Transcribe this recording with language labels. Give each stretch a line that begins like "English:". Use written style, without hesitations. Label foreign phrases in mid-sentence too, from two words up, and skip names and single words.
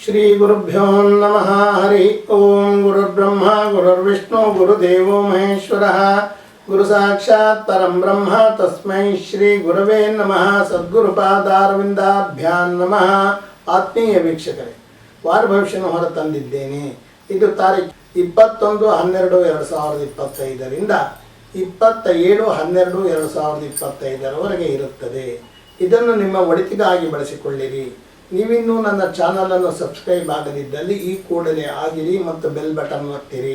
Sanskrit: ಶ್ರೀ ಗುರುಭ್ಯೋ ನಮಃ. ಹರಿ ಓಂ. ಗುರುರ್ಬ್ರಹ್ಮ ಗುರುರ್ವಿಷ್ಣು ಗುರುದೇವೋ ಮಹೇಶ್ವರಃ. ಗುರು ಸಾಕ್ಷಾತ್ ಪರಂ ಬ್ರಹ್ಮ ತಸ್ಮೈ ಶ್ರೀ ಗುರವೇ ನಮಃ. ಸದ್ಗುರುಪಾದಾರವಿಂದಾಭ್ಯಾಂ ನಮಃ.
Kannada: ಆತ್ಮೀಯ ವೀಕ್ಷಕರೇ, ವಾರ ಭವಿಷ್ಯನ ಹೊರ ತಂದಿದ್ದೇನೆ. ಇದು ತಾರೀಖು 21/12/2025ರಿಂದ 27/12/2025ರವರೆಗೆ ಇರುತ್ತದೆ. ಇದನ್ನು ನಿಮ್ಮ ಒಳಿತಿಗಾಗಿ ಬಳಸಿಕೊಳ್ಳಿರಿ. ನೀವಿನ್ನೂ ನನ್ನ ಚಾನಲನ್ನು ಸಬ್ಸ್ಕ್ರೈಬ್ ಆಗದಿದ್ದಲ್ಲಿ ಈ ಕೂಡಲೇ ಆಗಿರಿ ಮತ್ತು ಬೆಲ್ ಬಟನ್ ಒತ್ತಿರಿ.